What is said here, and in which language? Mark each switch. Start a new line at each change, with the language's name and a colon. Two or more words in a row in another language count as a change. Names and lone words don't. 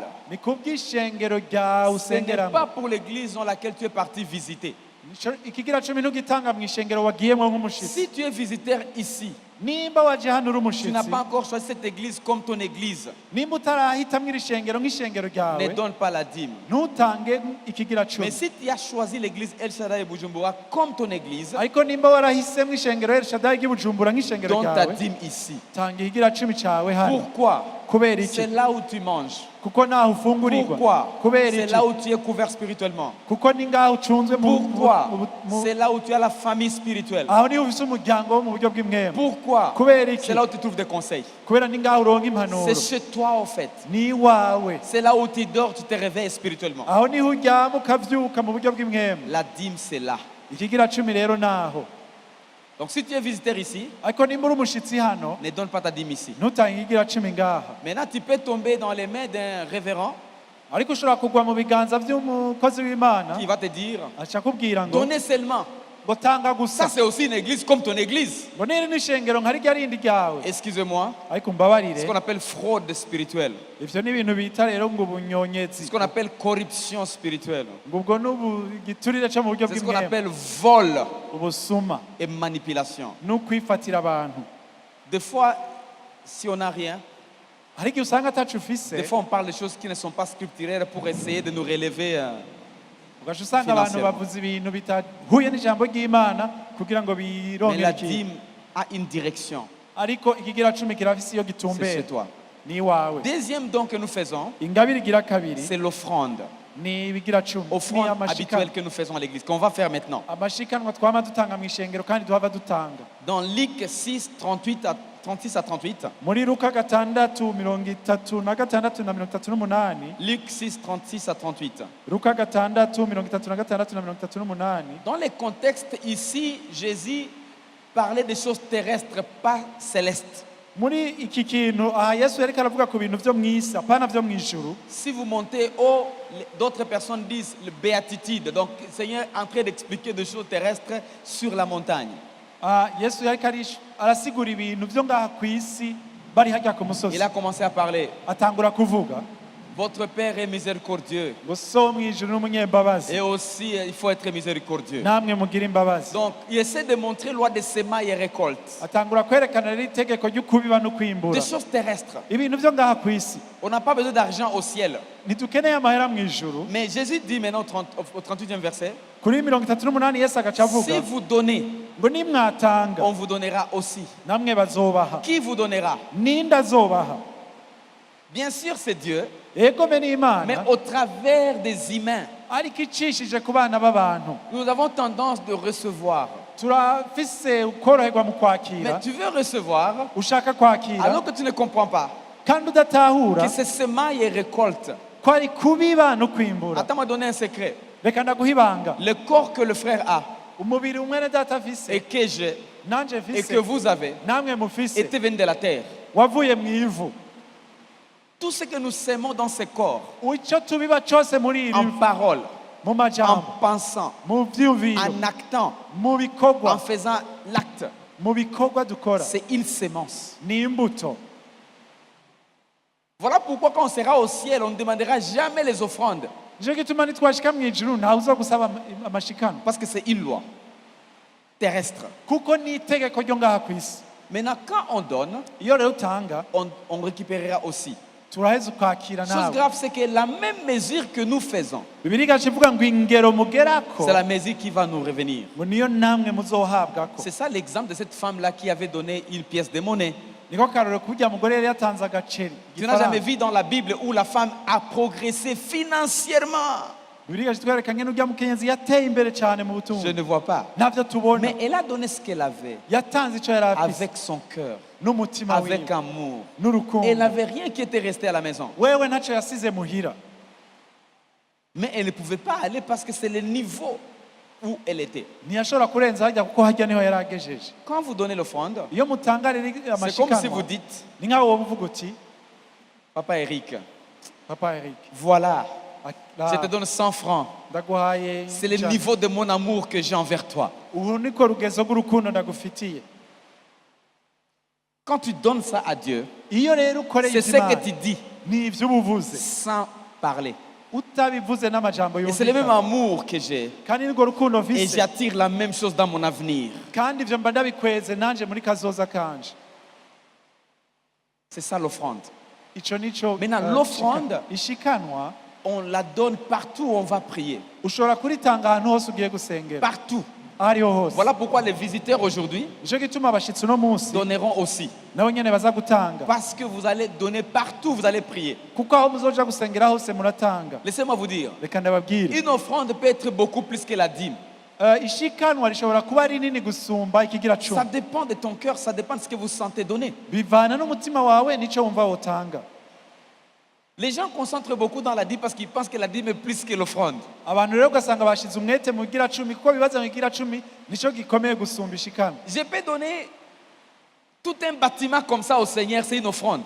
Rundi: Ni kubw'ishengero ryawe
French: Ce n'est
Rundi: usengeramo.
French: pas pour l'église dans laquelle tu es parti visiter.
Rundi: Ikigira cumi ntugitanga mu ishengero wagiyemwo nk'umushitsi.
French: Si tu es visiteur ici,
Rundi: nimba waje hano uri
French: tu n'as
Rundi: umushitsi
French: pas encore choisi cette église comme ton église,
Rundi: nimba utarahitamwo iri shengero nk'ishengero
French: ne
Rundi: ryawe
French: donne pas la dîme.
Rundi: ntutange ikigira
French: Mais
Rundi: cumi
French: si tu as choisi l'église El Shaddai Bujumbura comme ton église,
Rundi: ariko nimba warahisemwo ishengero El Shaddai ry'Ibujumbura nk'ishengero
French: donne ta
Rundi: ryawe
French: dîme ici.
Rundi: tanga ikigira cumi cawe hano
French: Pourquoi?
Rundi: kubera iki
French: C'est là où tu manges.
Rundi: kuko naho ufungurirwa
French: Pourquoi?
Rundi: kubera
French: C'est
Rundi: iki
French: là où tu es couvert spirituellement.
Rundi: kuko ni ngaho ucunzwe
French: Pourquoi? C'est là où tu as la famille spirituelle.
Rundi: aho niho ufise umuryango wo mu buryo bw'imwema
French: Pourquoi?
Rundi: kubera iki
French: C'est là où tu trouves des conseils.
Rundi: kubera ni ngaho uronka impanuro
French: C'est chez toi en fait.
Rundi: ni iwawe
French: C'est là où tu dors, tu te réveilles spirituellement.
Rundi: aho niho uryama ukavyuka mu buryo bw'imwema
French: La dîme, c'est là.
Rundi: ikigira cumi rero naho
French: Donc si tu es visiteur ici,
Rundi: ariko nimba uri umushitsi hano
French: ne donne pas ta dîme ici.
Rundi: ntutange ikigira cumi ngaha
French: Maintenant, tu peux tomber dans les mains d'un révérend
Rundi: ariko ushobora kugwa mu biganza by'umukozi w'imana
French: qui va te dire,
Rundi: aca akubwira ngo
French: donnez seulement.
Rundi: ngo tanga
French: Ça,
Rundi: gusa
French: c'est aussi une église comme ton église.
Rundi: ngo niri n'ishengero nka rirya rindi ryawe
French: Excusez-moi,
Rundi: ariko
French: ce
Rundi: mbabarire
French: qu'on appelle fraude spirituelle.
Rundi: ivyo ni ibintu bita rero ngo
French: C'est
Rundi: ubunyonyezi
French: ce qu'on appelle corruption spirituelle.
Rundi: ngo ubwo igiturire cyo mu buryo
French: C'est ce qu'on
Rundi: bw'imwema
French: appelle vol
Rundi: ubusuma
French: et manipulation.
Rundi: n'ukwifatira abantu
French: Des fois, si on n'a rien,
Rundi: hari igihe usanga atacu ufise
French: des fois on parle de choses qui ne sont pas scripturaires pour essayer de nous relever.
Rundi: ugaca usanga abantu
French: financièrement.
Rundi: bavuze ibintu bitahuye n'ijambo ry'imana kugira ngo
French: Mais
Rundi: birongere
French: la
Rundi: ikintu
French: dîme a une direction.
Rundi: ariko ikigira cumi kirafise iyo
French: C'est
Rundi: gitumbera
French: chez toi.
Rundi: ni iwawe
French: Deuxième don que nous faisons,
Rundi: ingabire igira kabiri
French: c'est l'offrande.
Rundi: ni ibigira cumi ni
French: Offrande
Rundi: amashikanwa
French: habituelle que nous faisons à l'église, qu'on va faire maintenant.
Rundi: amashikanwa twama dutanga mu ishengero kandi duhava dutanga
French: Dans Luc 6, 36 à 38,
Rundi: muri luka gatandatu mirongo itatu na gatandatu na mirongo itatu n'umunani
French: Luc 6, 36 à 38.
Rundi: luka gatandatu mirongo itatu na gatandatu na mirongo itatu n'umunani
French: Dans les contextes ici, Jésus parlait des choses terrestres, pas célestes.
Rundi: muri iki kintu aha yesu yariko aravuga ku bintu vyo mw'isi apana vyo mw'ijuru
French: Si vous montez haut, d'autres personnes disent le béatitude. Donc, le Seigneur est en train d'expliquer des choses terrestres sur la montagne.
Rundi: yesu yariko arasigura ibintu vyo ngaha ku isi bari harya ku musozi
French: Il a commencé à parler.
Rundi: atangura kuvuga
French: Votre Père est miséricordieux.
Rundi: ngo so wo mw'ijuru n'umunyembabazi
French: Et aussi, il faut être miséricordieux.
Rundi: namwe mugira imbabazi
French: Donc, il essaie de montrer loi de semailles et récoltes.
Rundi: atangura kwerekana rero itegeko ry'ukubiba no kwimbura
French: Des choses terrestres.
Rundi: ibintu vyo ngaha ku isi
French: On n'a pas besoin d'argent au ciel.
Rundi: ntidukeneye amahera mw'ijuru
French: Mais Jésus dit maintenant au 38e verset,
Rundi: kuri mirongo itatu n'umunani yesu agaca avuga
French: si vous donnez,
Rundi: ngo nimwatanga
French: on vous donnera aussi.
Rundi: namwe bazobaha
French: Qui vous donnera?
Rundi: ninde azobaha
French: Bien sûr, c'est Dieu,
Rundi: egome
French: mais
Rundi: n'imana
French: au travers des humains.
Rundi: ariko icishije ku bana b'abantu
French: Nous avons tendance de recevoir.
Rundi: turafise ukoroherwa mu
French: Mais
Rundi: kwakira
French: tu veux recevoir
Rundi: ushaka kwakira
French: alors que tu ne comprends pas
Rundi: kandi udatahura
French: que c'est semailles et récoltes.
Rundi: ko ari kubiba no kwimbura
French: Attends, m'a donné un secret.
Rundi: reka ndaguha ibanga
French: Le corps que le frère a
Rundi: umubiri umwene data afise
French: et que j'ai
Rundi: nanje
French: et
Rundi: mfise
French: que vous avez
Rundi: namwe mufise
French: était venu de la terre.
Rundi: wavuye mu ivu
French: Tout ce que nous sémons dans ce corps,
Rundi: icyo tubiba cyose muri iri
French: en parole,
Rundi: mu
French: en
Rundi: majambo
French: pensant,
Rundi: mu vyumviro
French: en actant,
Rundi: mu
French: en
Rundi: bikorwa
French: faisant l'acte,
Rundi: mu bikorwa dukora
French: c'est une sémence.
Rundi: ni imbuto
French: Voilà pourquoi quand on sera au ciel, on ne demandera jamais les offrandes.
Rundi: nico gituma nitwashika mu ijuru ntawe uza gusaba amashikano
French: Parce que c'est une loi terrestre.
Rundi: kuko ni itegeko ryo ngaha ku isi
French: Maintenant, quand on donne,
Rundi: iyo rero utanga
French: on récupérera aussi.
Rundi: turaheza ukakira
French: Chose
Rundi: nawe
French: grave, c'est que la même mesure que nous faisons,
Rundi: bibiri igaca ivuga ngo ingero mugerako
French: c'est la mesure qui va nous revenir.
Rundi: ngo niyo namwe muzohabwako
French: C'est ça l'exemple de cette femme-là qui avait donné une pièce de monnaie.
Rundi: niko karorero kurya mugore yari yatanze agaceri
French: Tu n'as jamais
Rundi: igifaranga.
French: vu dans la Bible où la femme a progressé financièrement.
Rundi: bibiri igaca itwereka ngene urya mukenyezi yateye imbere cyane mu
French: Je
Rundi: butunzi
French: ne vois pas.
Rundi: ntavyo tubona
French: Mais elle a donné ce qu'elle avait
Rundi: yatanze ico yari afise
French: avec son cœur,
Rundi: n'umutima
French: avec
Rundi: wiwe
French: amour.
Rundi: n'urukundo
French: Elle n'avait rien qui était resté à la maison.
Rundi: wewe ntaco yasize muhira
French: Mais elle ne pouvait pas aller parce que c'est le niveau où elle était.
Rundi: ntiyashobora kurenza harya kuko harya niho yari agejeje
French: Quand vous donnez l'offrande,
Rundi: iyo mutanga rero
French: c'est comme si vous
Rundi: amashikanwa
French: dites,
Rundi: ni nk'aho wowe uvuga uti
French: Papa Eric,
Rundi: papa Eric
French: voilà, la- je te donne 100 francs.
Rundi: ndaguhaye
French: C'est le
Rundi: ijana.
French: niveau de mon amour que j'ai envers toi.
Rundi: ubu niko rugezo rw'urukundo ndagufitiye
French: Quand tu donnes ça à Dieu,
Rundi: iyo rero ukoreye
French: c'est ce que
Rundi: Imana
French: tu dis
Rundi: ni ibyo uba uvuze
French: sans parler.
Rundi: utabivuze n'amajambo
French: Et c'est le même
Rundi: yumvikana
French: amour que j'ai.
Rundi: kandi nirwo rukundo
French: Et
Rundi: mfise
French: j'attire la même chose dans mon avenir.
Rundi: kandi ivyo mba ndabikweze nanje muri kazoza kanje.
French: C'est ça l'offrande.
Rundi: Ico nico
French: Maintenant, l'offrande,
Rundi: ishikanwa
French: on la donne partout où on va prier.
Rundi: ushobora kuritanga ahantu hose ugiye gusengera
French: Partout.
Rundi: ahariho hose.
French: Voilà pourquoi les visiteurs aujourd'hui
Rundi: Nico gituma abashitsi uno munsi
French: donneront aussi.
Rundi: nabo nyene baza gutanga
French: Parce que vous allez donner partout, vous allez prier.
Rundi: kuko aho muzoja gusengera hose muratanga.
French: Laissez-moi vous dire,
Rundi: Reka ndababwire
French: une offrande peut être beaucoup plus que la dîme.
Rundi: ishikanwa rishobora kuba rinini gusumba ikigira
French: Ça
Rundi: cumi.
French: dépend de ton cœur, ça dépend de ce que vous sentez donner.
Rundi: Bivana n'umutima wawe nico wumva wotanga.
French: Les gens concentrent beaucoup dans la dîme parce qu'ils pensent que la dîme est plus que l'offrande.
Rundi: Abantu rero ugasanga bashize umwete mu kigira cumi kuko bibaza mu kigira cumi nico gikomeye gusumba ishikanwa.
French: Je peux donner tout un bâtiment comme ça au Seigneur, c'est une offrande.